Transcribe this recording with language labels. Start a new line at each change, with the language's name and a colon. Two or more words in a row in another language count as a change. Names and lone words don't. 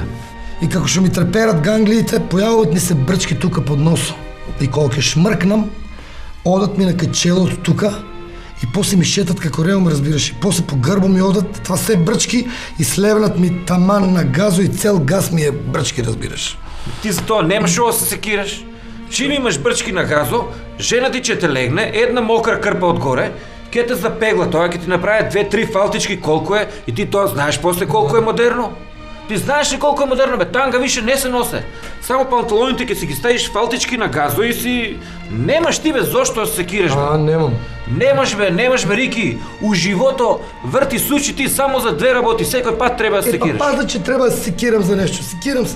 Macedonian: И како што ми треперат ганглиите, појавуват ми се брчки тука под носо. И кога ќе шмркнам, одат ми на кај челото тука и после ми шетат како реум, разбираш, и после по грбо ми одат, това се брчки и слевнат ми таман на газо и цел газ ми е брчки, разбираш. Ти за тоа немаш шо да се секираш. Чим имаш брчки на газо, жена ти че те легне, една мокра кърпа отгоре, ке те запегла тоа, ке ти направи 2-3 фалтички колко е и ти тоа знаеш после колко е модерно. Ти знаеш ли колко е модерно, бе? Танга више не се носе. Само панталоните ке си ги ставиш фалтички на газо и си... Немаш ти, бе, зошто да се секираш, бе? Немам. Немаш, бе, Рики. У живото врти сучи ти само за две работи. Секој пат треба да се секираш. Па че треба да се секирам за нешто. Секирам се.